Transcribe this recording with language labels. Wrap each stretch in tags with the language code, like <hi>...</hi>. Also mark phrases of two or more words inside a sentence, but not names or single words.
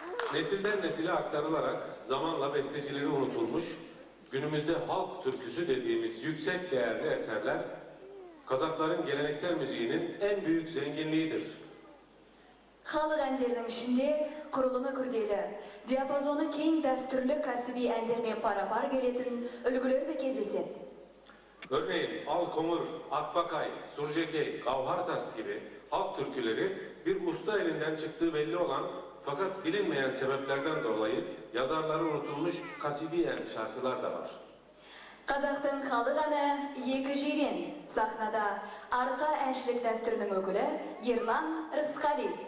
<tr>Nesilden nesile aktarılarak zamanla bestecileri unutulmuş, günümüzde halk türküsü dediğimiz yüksek değerli eserler, Kazakların geleneksel müziğinin en büyük zenginliğidir.</tr> <kk>Халық әндерінің ішінде құрылымы күрделі, диапазоны кең дәстүрлі кәсіби әндермен пара-пар келетін үлгілер де кездеседі.</kk> <tr>Örneğin Alkomur, Akbakay, Surcekey, Gavhartas gibi halk türküleri bir usta elinden çıktığı belli olan fakat bilinmeyen sebeplerden dolayı yazarları unutulmuş kasidiyen şarkılar da var.</tr> <kk>Қазақтың халық әні екі жирен сахнада арқа әншілік дәстүрінің өкілі Ерлан Рысқали.</kk>